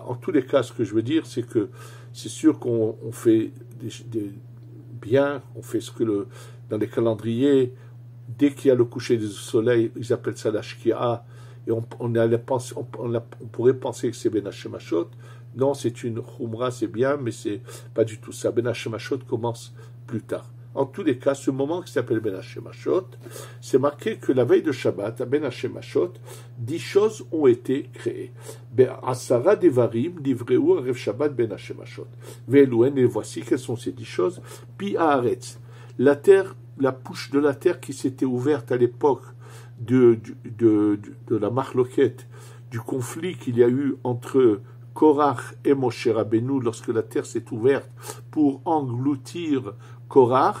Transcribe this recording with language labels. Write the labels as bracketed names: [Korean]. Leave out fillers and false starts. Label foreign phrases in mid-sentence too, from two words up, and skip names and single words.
[French] En tous les cas, ce que je veux dire, c'est que c'est sûr qu'on fait des biens, on fait ce que dans les calendriers, dès qu'il y a le coucher du soleil, ils appellent ça la shkia, et on pourrait penser que c'est [Hebrew] בין השמשות. [French] Non, c'est une khumra, c'est bien, mais c'est pas du tout ça. [Hebrew] בין השמשות [French] commence plus tard. En tous les cas, ce moment qui s'appelle [Hebrew] בין השמשות, [French] c'est marqué que la veille de Shabbat, à [Hebrew] בין השמשות, [French] 10 choses ont été créées. [Hebrew] עשרה דברים נבראו ערב שבת בין השמשות. Ve'elouen, [French] et voici quelles sont ces 10 choses. [Hebrew] פי הארץ, [French] la terre, la bouche de la terre qui s'était ouverte à l'époque de la marloquette, du conflit qu'il y a eu entre Korach et Moshe Rabbeinu lorsque la terre s'est ouverte pour engloutir Korach.